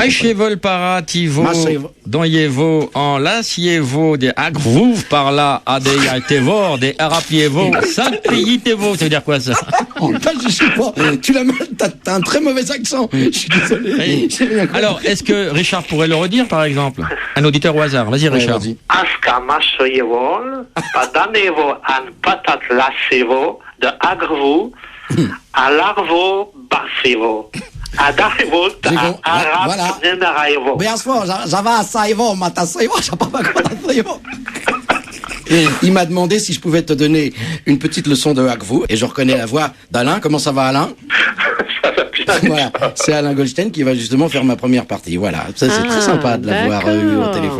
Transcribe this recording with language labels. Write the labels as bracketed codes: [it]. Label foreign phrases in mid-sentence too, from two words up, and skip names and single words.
[fr] Machaivol parativo, donjevo en lasievo de agrevrouv par là adeyatevor de arapievo saint-payitevo. Ça veut dire quoi ça? Je sais pas. Tu t'as un très mauvais accent. Je suis désolé. Alors, est-ce que Richard pourrait le redire, par exemple? Un auditeur au hasard. Vas-y, Richard. Aska masoyevol, padanevo an patat lasevo de agrevou, à l'arvo barsevo. Adarevo, arab, nenaraevo. Bien sûr, j'avais à Saivo, Matasaivo, je sais pas quoi Saivo. Il m'a demandé si je pouvais te donner une petite leçon de Agvou et je reconnais la voix d'Alain. Comment ça va, Alain? Ça va bien. Voilà, c'est Alain Goldstein qui va justement faire ma première partie. Voilà, ça c'est très sympa de l'avoir eu au téléphone.